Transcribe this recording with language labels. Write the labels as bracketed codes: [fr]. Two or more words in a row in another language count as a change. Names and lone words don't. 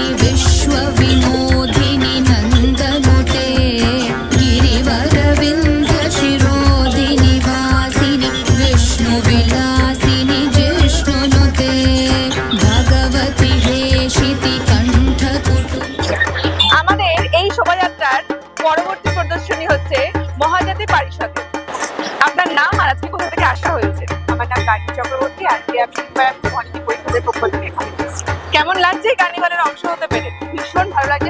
[sa] विश्वविनोदिनि नन्दनुते गिरिवरविन्द शिरोदिनि वासिनि विष्णुविलासिनि जिष्णुनुते भगवति हेशिति कण्ठकुटु। [bn] আমাদের এই শোভাযাত্রার পরবর্তী প্রদর্শনী হচ্ছে মহাজাতি পারিষদে। আপনার নাম আর আজকে কোথা থেকে আসা হয়েছে? আমার নাম গান্ধী চক্রবর্তী। আজকে আমি অনেক পরিষদের পক্ষ থেকে এখানে এসেছি। কেমন লাগছে এই কার্নিভালের অংশ হতে পেরে? ভীষণ ভালো লাগছে।